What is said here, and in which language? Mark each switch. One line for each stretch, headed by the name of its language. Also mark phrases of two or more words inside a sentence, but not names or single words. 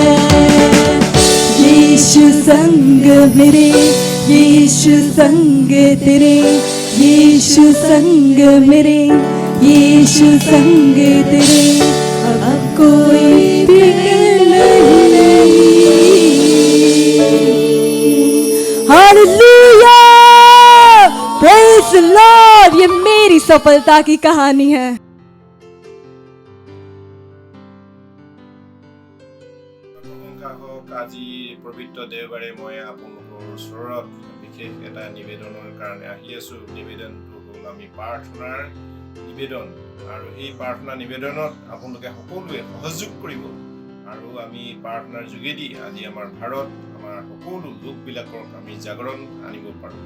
Hindi: यीशु संग मेरे, यीशु संग तेरे, यीशु संग मेरे, यीशु संग तेरे। अब कोई फिक्र नहीं।
English: Hallelujah, praise the Lord.
Hindi: ये मेरी सफलता की कहानी है।
Assamese: আজি পবিত্ৰ দেওবাৰে মই আপোনালোকৰ ওচৰত বিশেষ এটা নিবেদনৰ কাৰণে আহি আছোঁ। নিবেদনটো হ'ল আমি প্ৰাৰ্থনাৰ নিবেদন, আৰু এই প্ৰাৰ্থনা নিবেদনত আপোনালোকে সকলোৱে সহযোগ কৰিব আৰু আমি প্ৰাৰ্থনাৰ যোগেদি আজি আমাৰ ভাৰত আমাৰ সকলো লোকবিলাকক আমি জাগৰণ আনিব পাৰোঁ।